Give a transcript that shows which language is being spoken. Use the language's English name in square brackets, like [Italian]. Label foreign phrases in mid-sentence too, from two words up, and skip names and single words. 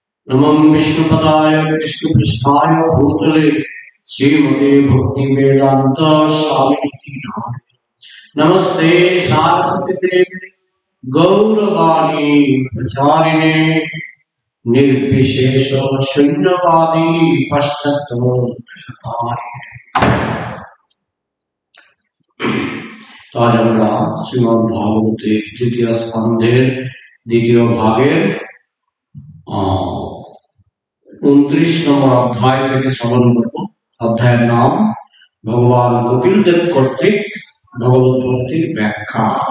[Sanskrit] नमः विष्णुपदाय कृष्णपृष्ठाय भूतले श्रीमते भक्ति वेदांत स्वामी नमस्ते सारस्वती देवी गौरवाणी प्रचारिणे निर्विशेष शून्यवादी पश्चात्तमोक्षतारिणे। [Bangla] आज আমরা শ্রীমদ্ ভাগবতের তৃতীয় স্কন্ধের দ্বিতীয় ভাগের 29 নম্বর অধ্যায় থেকে শ্রবণ করব। অধ্যায়ের নাম ভগবান কপিল দেব কর্তৃক ভগবত ভক্তির ব্যাখ্যা।